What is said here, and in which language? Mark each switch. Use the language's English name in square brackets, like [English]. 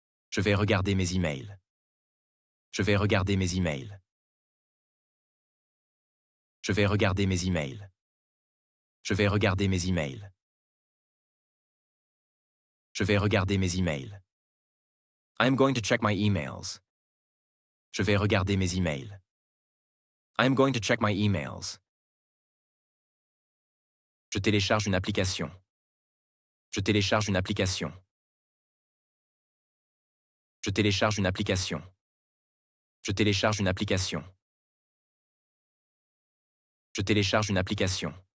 [French] Je vais regarder mes emails. Je vais regarder mes emails. Je vais regarder mes emails. Je vais regarder mes emails. Je vais regarder mes emails. [English] I am going to check my emails. [French] Je vais regarder mes emails. [English] I am going to check my emails. [French] Je télécharge une application. Je télécharge une application. Je télécharge une application. Je télécharge une application. Je télécharge une application.